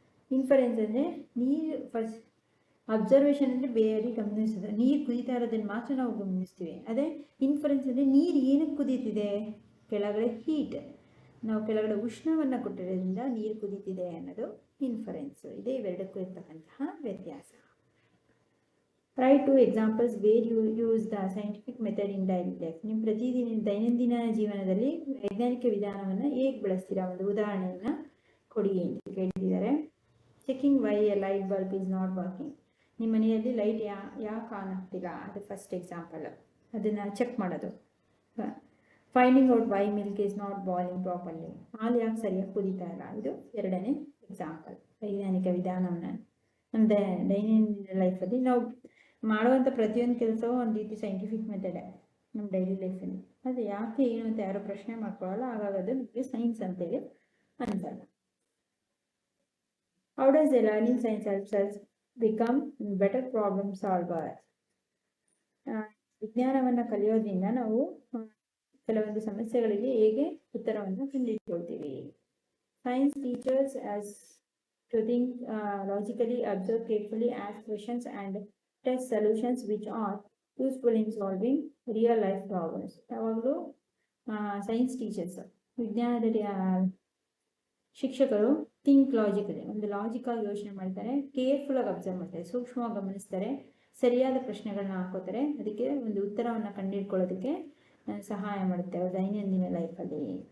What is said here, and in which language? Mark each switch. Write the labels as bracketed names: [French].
[Kannada] Inference ಅಂದರೆ ನೀರು first observation ಅಂದರೆ ಬೇರೆ ಗಮನಿಸೋದು, ನೀರು ಕುದೀತಾ ಇರೋದನ್ನು ಮಾತ್ರ ನಾವು ಗಮನಿಸ್ತೀವಿ. ಅದೇ ಇನ್ಫರೆನ್ಸ್ ಅಂದರೆ ನೀರು ಏನಕ್ಕೆ ಕುದೀತಿದೆ, ಕೆಳಗಡೆ ಹೀಟ್, ನಾವು ಕೆಳಗಡೆ ಉಷ್ಣವನ್ನು ಕೊಟ್ಟಿರೋದ್ರಿಂದ ನೀರು ಕುದೀತಿದೆ ಅನ್ನೋದು ಇನ್ಫರೆನ್ಸ್. ಇದೇ ಇವೆರಡಕ್ಕೂ ಇರ್ತಕ್ಕಂತಹ ವ್ಯತ್ಯಾಸ. [English] Write 2 examples where you use the scientific method in daily life. [Kannada] ನಿಮ್ಮ ದೈನಂದಿನ ಜೀವನದಲ್ಲಿ ವೈಜ್ಞಾನಿಕ ವಿಧಾನವನ್ನು ಹೇಗೆ ಬಳಸ್ತೀರಾ, ಒಂದು ಉದಾಹರಣೆಯನ್ನು ಕೊಡಿ ಅಂತ ಕೇಳಿದ್ದಾರೆ. [English] Checking why a light bulb is not working. [Kannada] ನಿಮ್ಮ ಮನೆಯಲ್ಲಿ ಲೈಟ್ ಯಾಕೆ ಆನ್ ಆಗ್ತಿಲ್ಲ, ಅದು ಫಸ್ಟ್ ಎಕ್ಸಾಂಪಲ್, ಅದನ್ನು ಚೆಕ್ ಮಾಡೋದು. [English] Finding out why milk is not boiling properly. [Kannada] ಹಾಲು ಯಾಕೆ ಸರಿಯಾಗಿ ಕುದೀತಾ ಇಲ್ಲ, ಇದು ಎರಡನೇ ಎಕ್ಸಾಂಪಲ್. ವೈಜ್ಞಾನಿಕ ವಿಧಾನವನ್ನು ನಮ್ಮ ದೈನಂದಿನ ಲೈಫಲ್ಲಿ ನಾವು ಮಾಡುವಂಥ ಪ್ರತಿಯೊಂದು ಕೆಲಸವೂ ಒಂದು ರೀತಿ ಸೈಂಟಿಫಿಕ್ ಮೆಥಡೇ ನಮ್ಮ ಡೈಲಿ ಲೈಫಲ್ಲಿ. ಅದು ಯಾಕೆ ಏನು ಅಂತ ಯಾರು ಪ್ರಶ್ನೆ ಮಾಡ್ಕೊಳ್ಳಲ್ಲ, ಹಾಗಾಗಿ ಅದು ನಮಗೆ ಸೈನ್ಸ್ ಅಂತೇಳಿ ಅನ್ಸಲ್ಲ. [English] How does a learning science helps us become better problem solver. [Kannada] ವಿಜ್ಞಾನವನ್ನು ಕಲಿಯೋದ್ರಿಂದ ನಾವು ಕೆಲವೊಂದು ಸಮಸ್ಯೆಗಳಿಗೆ ಹೇಗೆ ಉತ್ತರವನ್ನು ಕಂಡುಹಿಡ್ಕೊಳ್ತೀವಿ. [English] Science teachers as to think logically, observe carefully, ask questions and test solutions which are useful in solving real life problems. [Kannada] ಯಾವಾಗಲೂ science teachers, ವಿಜ್ಞಾನದಲ್ಲಿ ಶಿಕ್ಷಕರು ಥಿಂಕ್ ಲಾಜಿಕಲಿ, ಒಂದು ಲಾಜಿಕಲ್ ಯೋಚನೆ ಮಾಡ್ತಾರೆ, ಕೇರ್ಫುಲ್ಲಾಗಿ ಅಬ್ಸರ್ವ್ ಮಾಡ್ತಾರೆ, ಸೂಕ್ಷ್ಮವಾಗಿ ಗಮನಿಸ್ತಾರೆ, ಸರಿಯಾದ ಪ್ರಶ್ನೆಗಳನ್ನ ಹಾಕೋತಾರೆ, ಅದಕ್ಕೆ ಒಂದು ಉತ್ತರವನ್ನು ಕಂಡುಹಿಡ್ಕೊಳ್ಳೋದಕ್ಕೆ ಸಹಾಯ ಮಾಡುತ್ತೆ ಅವ್ರ ದೈನಂದಿನ ಲೈಫಲ್ಲಿ.